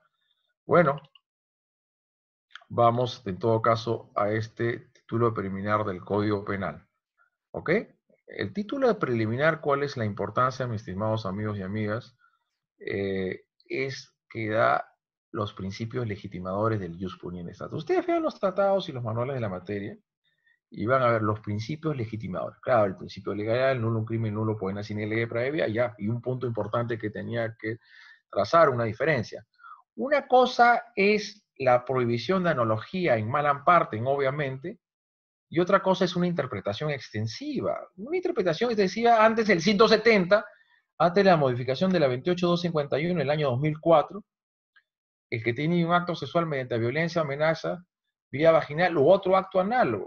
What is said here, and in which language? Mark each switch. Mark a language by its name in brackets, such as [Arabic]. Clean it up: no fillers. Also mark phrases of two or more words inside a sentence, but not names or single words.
[Spanish] Bueno, vamos en todo caso a este título preliminar del Código Penal, ¿ok? El título de preliminar, ¿cuál es la importancia, mis estimados amigos y amigas? Es que da los principios legitimadores del [Latin] jus puniendi status. [Spanish] Ustedes vean los tratados y los manuales de la materia, y van a ver los principios legitimadores. Claro, el principio legal, [Latin] nulo un crimen, nulo poena sine lege previa, [Spanish] ya. Y un punto importante que tenía que trazar una diferencia. Una cosa es la prohibición de analogía en mala parte, obviamente, y otra cosa es una interpretación extensiva. Una interpretación extensiva antes del 170, antes de la modificación de la 28251 en el año 2004, el que tiene un acto sexual mediante violencia, amenaza, vía vaginal u otro acto análogo.